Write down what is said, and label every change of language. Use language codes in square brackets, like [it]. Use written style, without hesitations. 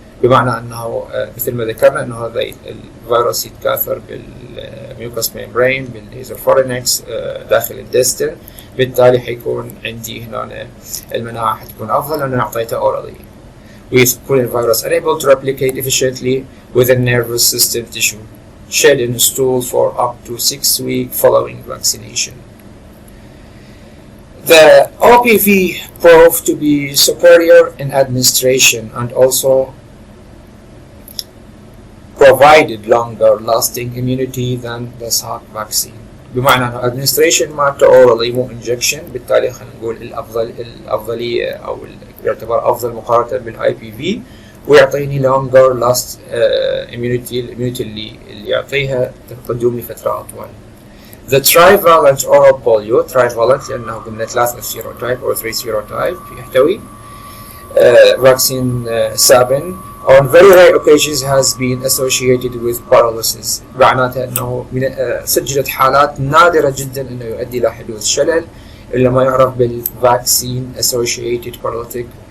[ar] بمعنى أنه مثل ما ذكرنا أنه هذا الفيروس يتكاثر بالميوكس ميمبرين بالإيزوفورينكس داخل الدستن، بالتالي حيكون عندي هنا المناعة حتكون أفضل لأنه أعطيته أورالي، ويكون الفيروس [en] unable to replicate efficiently within nervous system tissue shed in stool for up to 6 weeks following vaccination. The OPV proved to be superior in administration and also provided longer lasting immunity than the Salk vaccine. [ar] بمعنى أنه administration مالته orally مو injection، بالتالي خلينا نقول الأفضلية أو يعتبر أفضل مقارنة بالآي بي في، ويعطيني [en] longer last immunity، [ar] الاميونيتي اللي يعطيها تقدم لفترة أطول. [en] The trivalent oral polio trivalent [ar] لأنه قلنا 3 سيروتايب أو 3 سيروتايب يحتوي [en] vaccine 7 on very rare occasions has been associated with paralysis، [ar] معناته أنه سجلت حالات نادرة جدا أنه يؤدي إلى حدوث شلل اللي ما يعرف بال [en] vaccine associated paralytic